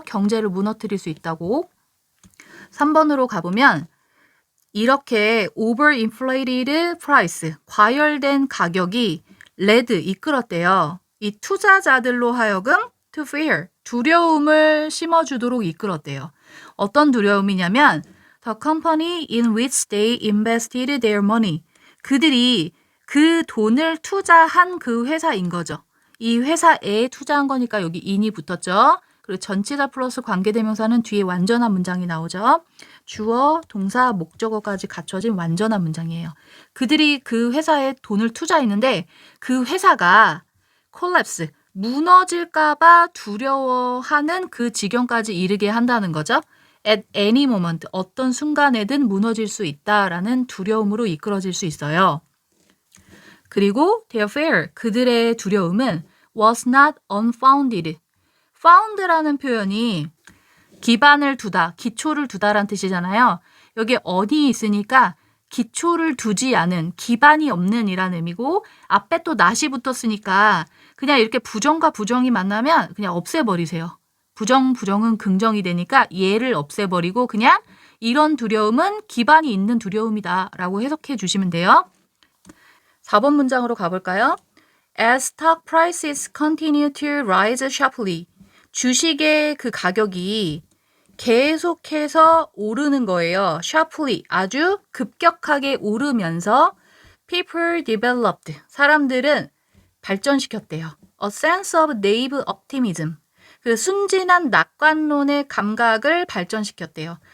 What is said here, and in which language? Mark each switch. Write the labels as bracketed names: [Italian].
[Korean] 경제를 무너뜨릴 수 있다고. 3번으로 가보면 이렇게 [English] overinflated price, [Korean] 과열된 가격이 led, 이끌었대요. 이 투자자들로 하여금 to fear, 두려움을 심어주도록 이끌었대요. 어떤 두려움이냐면 [English] the company in which they invested their money. [Korean] 그들이 그 돈을 투자한 그 회사인 거죠. 이 회사에 투자한 거니까 여기 in이 붙었죠. 그리고 전치사 플러스 관계대명사는 뒤에 완전한 문장이 나오죠. 주어, 동사, 목적어까지 갖춰진 완전한 문장이에요. 그들이 그 회사에 돈을 투자했는데 그 회사가 collapse, 무너질까봐 두려워하는 그 지경까지 이르게 한다는 거죠. [English] At any moment, [Korean] 어떤 순간에든 무너질 수 있다라는 두려움으로 이끌어질 수 있어요. [English] 그리고 their fear, [Korean] 그들의 두려움은 [English] was not unfounded. [Korean] found라는 표현이 기반을 두다, 기초를 두다라는 뜻이잖아요. 여기 on이 있으니까 기초를 두지 않은, 기반이 없는 이라는 의미고 앞에 또 not이 붙었으니까 그냥 이렇게 부정과 부정이 만나면 그냥 없애버리세요. 부정은 긍정이 되니까 얘를 없애버리고 그냥 이런 두려움은 기반이 있는 두려움이다 라고 해석해 주시면 돼요. 4번 문장으로 가볼까요? [English] As stock prices continue to rise sharply. [Korean] 주식의 그 가격이 계속해서 오르는 거예요. sharply, 아주 급격하게 오르면서 [English] people developed, [Korean] 사람들은 발전시켰대요. [English] A sense of naive optimism, [Korean] 그 순진한 낙관론의 감각을 발전시켰대요.